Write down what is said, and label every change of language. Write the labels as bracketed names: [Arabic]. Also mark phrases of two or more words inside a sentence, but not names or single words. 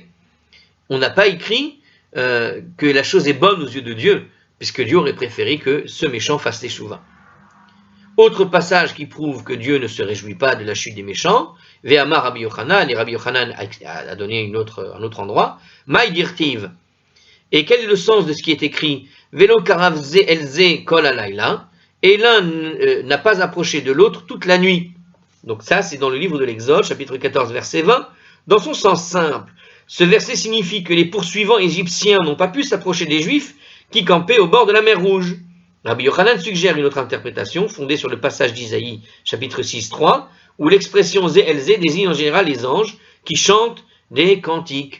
[French] On n'a pas écrit que la chose est bonne aux yeux de Dieu, puisque Dieu aurait préféré que ce méchant fasse teshuva. Autre passage qui prouve que Dieu ne se réjouit pas de la chute des méchants, [Hebrew] ואמר רבי יוחנן, [French] et Rabbi Yochanan a donné un autre endroit, [Aramaic] מאי דכתיב. [French] Et quel est le sens de ce qui est écrit? [Hebrew] ולא קרב זה אל זה כל הלילה, [French] et l'un n'a pas approché de l'autre toute la nuit. Donc ça, c'est dans le livre de l'Exode, chapitre 14, verset 20. Dans son sens simple, ce verset signifie que les poursuivants égyptiens n'ont pas pu s'approcher des Juifs qui campaient au bord de la mer Rouge. Rabbi Yochanan suggère une autre interprétation fondée sur le passage d'Isaïe, chapitre 6, 3, où l'expression ZLZ désigne en général les anges qui chantent des cantiques.